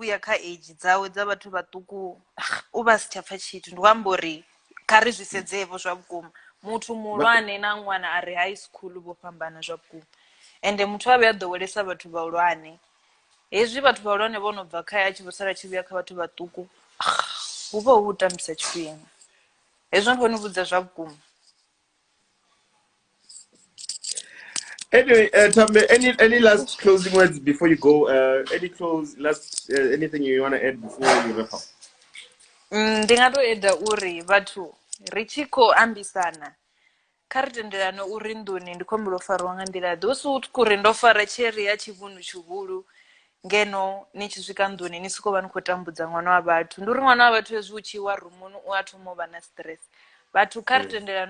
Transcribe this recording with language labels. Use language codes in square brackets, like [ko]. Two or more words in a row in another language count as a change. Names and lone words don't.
[ve] vhuya kha age dzawe dza vhathu vhaṱuku u vha si tsha pfa tshithu ndi amba uri kha ri zwi sedzevho zwa vhukuma muthu muhulwane na ṅwana a re [en] high school [ve] vho fhambana zwa vhukuma ende muthu a vhuya ḓowelesa vhathu vhahulwane hezwi vhathu vhahulwane vho no bva kha a tshi vho sala tshi vhuya kha vhathu vhaṱuku hu vha hu tambisa tshifhinga hezwo ndi vhona u vhudza zwa vhukuma. [en] Anyway, Tambe, any last closing words before you go? Anything you want to add before you wrap up? [ve] Ndi nga to eda uri vhathu ri tshi khou ambisana kha ri tendelane uri nḓuni ndi khombo ḽo fariwa nga nḓila ḓe hu si uri ndo fara tsheri ya tshivhunu tshihulu ngeno ni tshi swika nḓuni ni sokou vha ni khou tambudza ṅwana wa vhathu ndi uri ṅwana wa vhathu hezwi u tshi wa rumuni u a thoma u vha na stress vhathu kha ri tendelane